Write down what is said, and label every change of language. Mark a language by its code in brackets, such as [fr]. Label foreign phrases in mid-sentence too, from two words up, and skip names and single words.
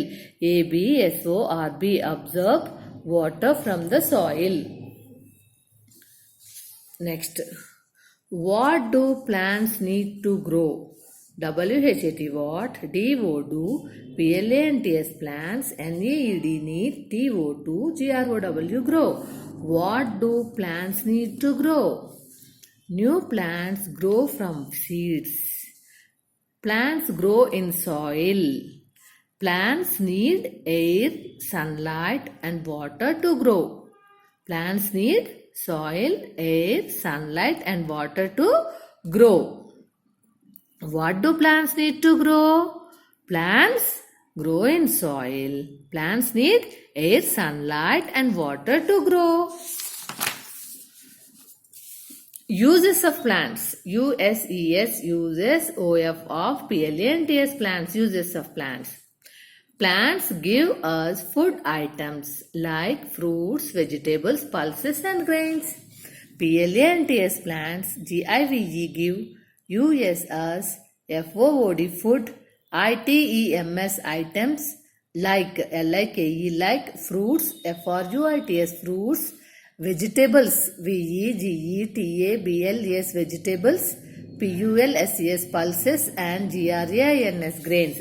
[en] A-B-S-O-R-B, absorb water from the soil. Next, what do plants need to grow? W-H-A-T, what, D-O, do, P-L-A-N-T-S, plants, N-E-E-D, need, T-O-2, G-R-O-W, grow. What do plants need to grow? New plants grow from seeds. Plants grow in soil. Plants need air, sunlight, and water to grow. Plants need soil, air, sunlight, and water to grow. What do plants need to grow? Plants grow in soil. Plants need air, sunlight, and water to grow. Uses of plants. U-S-E-S, uses, O-F of, P-L-A-N-T-S, plants, uses of plants. Plants give us food items like fruits, vegetables, pulses, and grains. P-L-A-N-T-S, plants, G-I-V-E, give, U-S us, F-O-O-D, food, I-T-E-M-S, items, like, L-I-K-E, like, fruits, F-R-U-I-T-S, fruits, vegetables, V-E-G-E-T-A-B-L-E-S, vegetables, P-U-L-S-E-S, pulses, and G-R-A-I-N-S, grains.